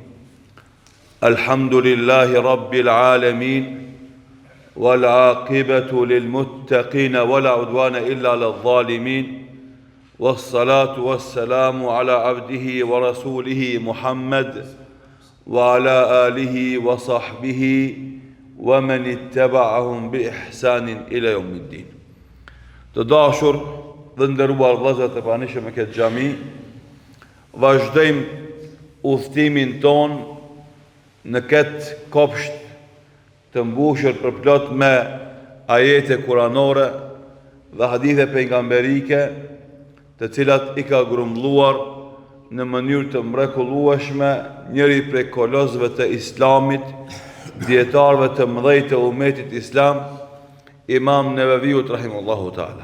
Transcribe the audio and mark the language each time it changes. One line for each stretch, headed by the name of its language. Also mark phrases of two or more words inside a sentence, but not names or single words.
Arabic: الحمد لله رب العالمين والعاقبة للمتقين ولا عدوان إلا على الظالمين والصلاة والسلام على عبده ورسوله محمد وعلى آله وصحبه ومن اتبعهم بإحسان إلى يوم الدين.
Albanian: Të dashur dhe nderuar vëllezër të pranishëm në këtë xhami, vazhdojmë udhëtimin ton në këtë kopsht të mbushur përplot me ajete kuranore dhe hadithe pejgamberike, të cilat i ka grumbulluar në mënyrë të mrekullueshme njëri prej kolozëve të Islamit, dietarëve të mëdhej të umetit islam, Imam Nevaviut
Arabic: رحمه الله تعالى.